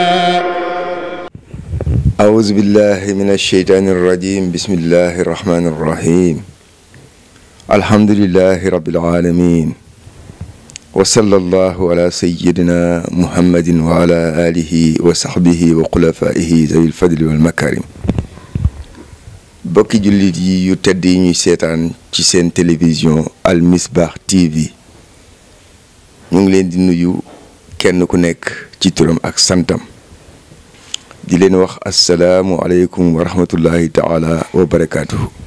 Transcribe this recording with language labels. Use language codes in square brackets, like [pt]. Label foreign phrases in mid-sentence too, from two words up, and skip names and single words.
[ar] أعوذ بالله من الشيطان الرجيم. بسم الله الرحمن الرحيم. الحمد لله رب العالمين وصلى الله على سيدنا محمد وعلى آله وصحبه وخلفائه ذوي الفضل والمكارم. [wo] bokki jullit yi yu tedd yi ñuy seetaan ci seen télévision Al Misbah TV ñu ngi leen di nuyu kenn ku nekk ci turam ak santam di leen wax [ar] السلام عليكم ورحمة الله تعالى وبركاته.